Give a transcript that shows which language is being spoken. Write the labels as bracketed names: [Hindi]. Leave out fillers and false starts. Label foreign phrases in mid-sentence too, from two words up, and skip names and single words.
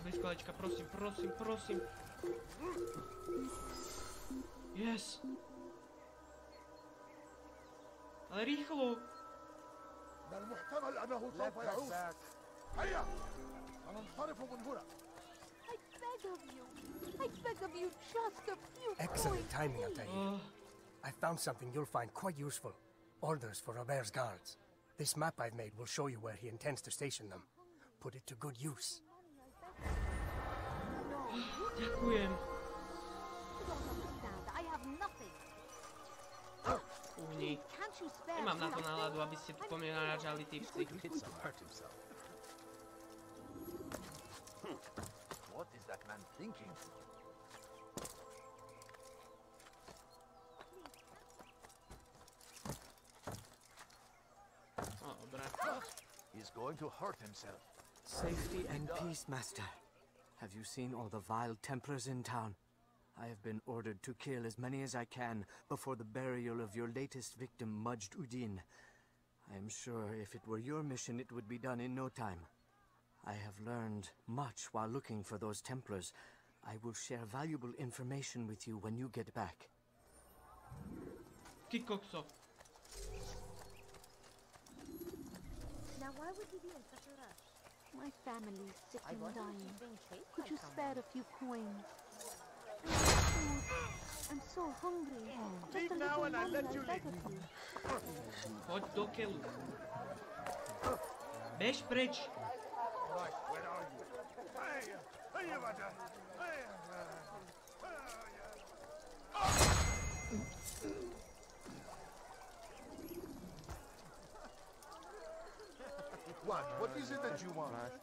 [Slovak] kolečka, prosím, prosím, prosím. Yes. Ale rýchlo. [English] I beg of you, just a few Excellent points, timing, please. Altair. I found something you'll find quite useful. Orders for Robert's guards. This map I've made will show you where he intends to station them. Put it to good use. [Slovak] Ďakujem. [English] You don't understand. I have nothing. [Slovak] Uhni. [English] Can't you spare [Slovak] Nemám na to [English] just [Slovak] náladu, aby ste tu po mne narážali tipsy. [English] Hurt himself. What is that man thinking? [Slovak] O, dobra. [English] He's going to hurt himself. Safety and peace, Master. Have you seen all the vile Templars in town? I have been ordered to kill as many as I can before the burial of your latest victim, Majd Udin. I am sure if it were your mission, it would be done in no time. I have learned much while looking for those Templars. I will share valuable information with you when you get back. [Slovak] Ty kokso. [English] Now, why would he be in such a rush? My family's sick and dying. Could you spare a few coins? I'm so hungry. Just a little money, I beg of you. [Slovak] Poď do keľu. Bež preč. [English] What is it that you want?